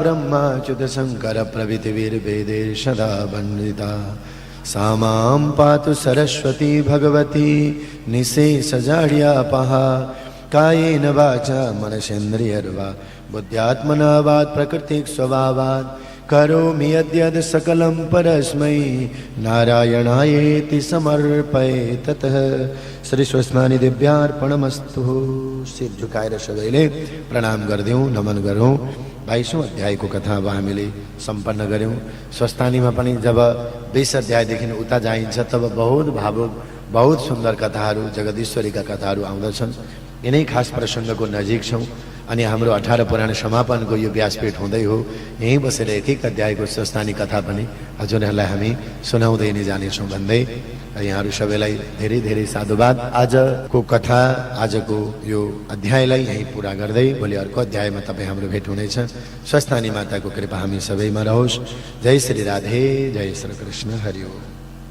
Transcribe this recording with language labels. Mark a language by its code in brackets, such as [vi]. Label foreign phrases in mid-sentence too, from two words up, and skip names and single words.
[sa] ब्रह्माच्युतशङ्करप्रभृतिभिर्वेदैः वन्दिता सा मां पातु सरस्वती भगवती निःशेषजाड्यापहा कायेन वाचा मनसेन्द्रियर्वा बुद्ध्यात्मना वात् प्रकृतिक स्वभावात् करोमि यद्यद् सकलं परस्मै नारायणायेति समर्पये ततः। श्री स्वस्थानी दिव्यार्पणमस्तु। [ne] शिर झुकाएर सबैले प्रणाम गर्दैौँ, नमन गरौँ। 22औं अध्यायको कथा अब हामीले सम्पन्न गर्यौं। स्वस्थानीमा पनि जब 20 अध्यायदेखि उता जाइन्छ तब बहुत भावुक, बहुत सुन्दर कथाहरू, जगदीश्वरीका कथाहरू आउँदछन्। यिनै खास प्रसङ्गको नजिक छौँ। अनि हाम्रो 18 पुराण समापनको यो व्यासपीठ हुँदै हो। यहीँ बसेर एक एक अध्यायको स्वस्थानी कथा पनि हजुरहरूलाई हामी सुनाउँदै नै जानेछौँ भन्दै यहाँहरू सबैलाई धेरै धेरै साधुवाद। आजको कथा, आजको यो अध्यायलाई यहीँ पुरा गर्दै भोलि अर्को अध्यायमा तपाईँ हाम्रो भेट हुनेछ। स्वस्थानी माताको कृपा हामी सबैमा रहोस्। जय श्री राधे, जय श्री कृष्ण, हरि ओम।